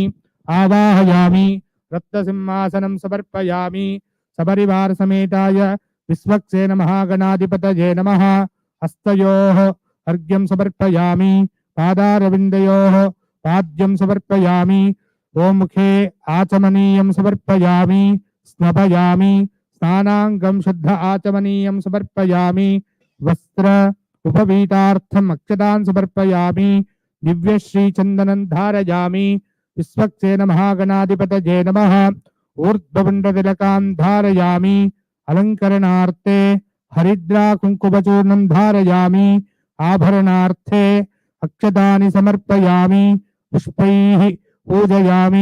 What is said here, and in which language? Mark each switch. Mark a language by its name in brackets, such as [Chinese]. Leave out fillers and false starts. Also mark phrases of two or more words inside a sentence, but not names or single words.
[Sanskrit] ఆవాహయామి రత్నసింహాసనం సమర్పయామి. సపరివార సమేతాయ విశ్వక్సేన మహాగణాధిపతయే నమః. హస్తయోః అర్ఘ్యం సమర్పయామి. పాదారవిందయోః పాద్యం సమర్పయామి. ओम मुखे आचमनीयं समर्पयामि स्नपयामि स्नानांगं शुद्ध आचमनीयं समर्पयामि वस्त्र उपवीतार्थम् अक्षतान् समर्पयामि दिव्य श्री चंदनं धारयामि विश्वक्सेन महागणाधिपतये नमः ऊर्ध्वपुण्डतिलकां धारयामि अलंकरणार्थे हरिद्रा कुंकुमचूर्णं धारयामि आभरणार्थे अक्षतानि समर्पयामि पुष्पैः पूजयामि